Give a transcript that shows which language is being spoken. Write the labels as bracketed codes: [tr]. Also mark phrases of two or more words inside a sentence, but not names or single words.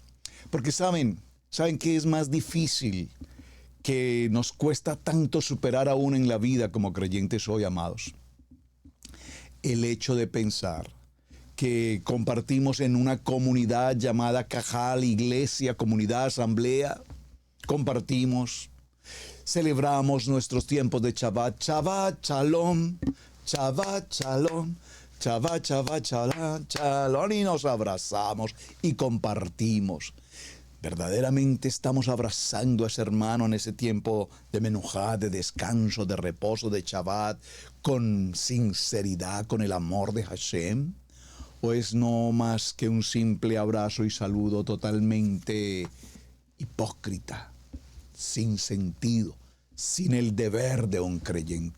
[es] Porque saben que es más difícil, que nos cuesta tanto superar aún en la vida como creyentes hoy, amados. El hecho de pensar que compartimos en una comunidad llamada Cajal, iglesia, comunidad, asamblea, compartimos, celebramos nuestros tiempos de [he] שבת, שבת, שלום, שבת, שלום, שבת, שבת, שלום, שלום, [es] y nos abrazamos y compartimos. Verdaderamente estamos abrazando a ese hermano en ese tiempo de menujá, de descanso, de reposo, de Shabbat, con sinceridad, con el amor de Hashem. ¿O es no más que un simple abrazo y saludo totalmente hipócrita, sin sentido, sin el deber de un creyente?